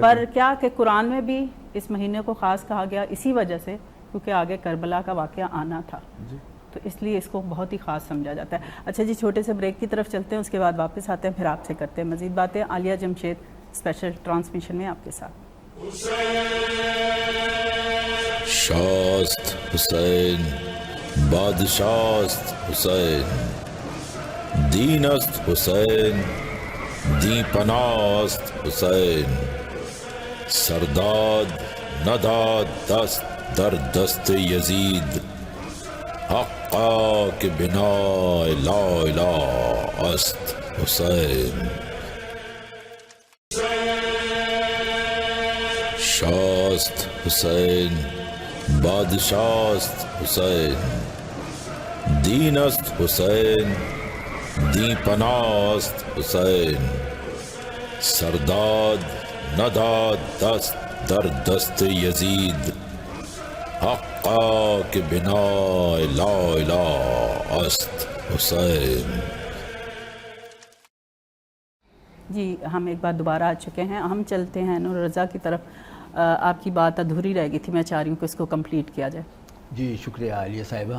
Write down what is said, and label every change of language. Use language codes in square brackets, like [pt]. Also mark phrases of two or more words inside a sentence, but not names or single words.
[ur] پر کیا کہ قرآن میں بھی اس مہینے کو خاص کہا گیا اسی وجہ سے کیونکہ آگے کربلا کا واقعہ آنا تھا, تو اس لیے اس کو بہت ہی خاص سمجھا جاتا ہے. اچھا جی, چھوٹے سے بریک کی طرف چلتے ہیں, اس کے بعد واپس آتے ہیں, پھر آپ سے کرتے ہیں مزید باتیں. عالیہ جمشید اسپیشل ٹرانسمیشن میں آپ کے ساتھ. [fa] شاست حسین بادشاست حسین, دین است حسین دی پناست حسین, سرداد نداد دست در دست یزید, حقا کہ بنا [ar] لا الہ [fa] است حسین. شاست حسین بادشاست حسین, دین است حسین دی پناست حسین, سرداد نداد دست در دست یزید, حقا کہ بنا [ar] لا الہ [fa] است حسین. [ur] جی, ہم ایک بار دوبارہ آ چکے ہیں. ہم چلتے ہیں نور رضا کی طرف. آپ کی بات ادھوری رہ گئی تھی, میں چاہ رہی ہوں کہ اس کو کمپلیٹ کیا جائے. جی شکریہ عالیہ صاحبہ.